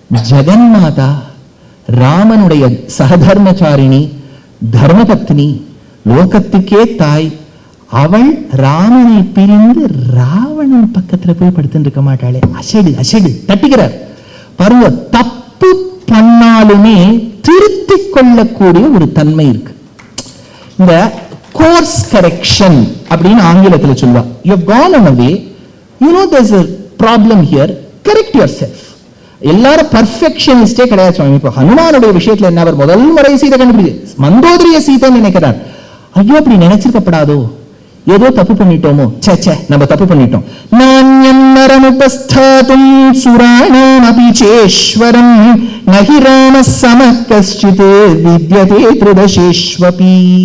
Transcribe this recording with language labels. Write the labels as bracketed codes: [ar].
[ta] ஜெகன்மாதா, ராமனுடைய சகதர்மச்சாரிணி, தர்மபத்னி, லோகத்துக்கே தாய், அவள் ராமனை பிரிந்து ராவணன் பக்கத்துல போய் படுத்துட்டு இருக்க மாட்டாளே. அசடு அசடு தட்டுகிறார். பருவ தப்பு பண்ணாலுமே திருத்திக் கொள்ளக்கூடிய ஒரு தன்மை இருக்கு. இந்த கோர்ஸ் கரெக்ஷன் அப்படின்னு ஆங்கிலத்தில் சொல்லுவா. [en] You have gone on a way, you know there's a problem here, correct yourself. [ta] எல்லாரும் பர்ஃபெக்ஷனிஸ்டே கிடையாது சுவாமி. இப்போ ஹனுமானுடைய விஷயத்துல என்ன, அவர் முதல் முறை சீதை கண்டுபிடிச்சு மந்தோதரிய சீதைன்னு நினைக்கிறார். ஐயோ அப்படி நினைச்சிருக்கப்படாதோ, ஏதோ தப்பு பண்ணிட்டோமோ, சே நம்ம தப்பு பண்ணிட்டோம். [sa] நான்யம் நரமுபஸ்தாதும் சுராணாம் அபி சேஸ்வரம் நஹி ராம சமக்கஸ்சித் வித்யதே த்ரிதசேஷ்வபி.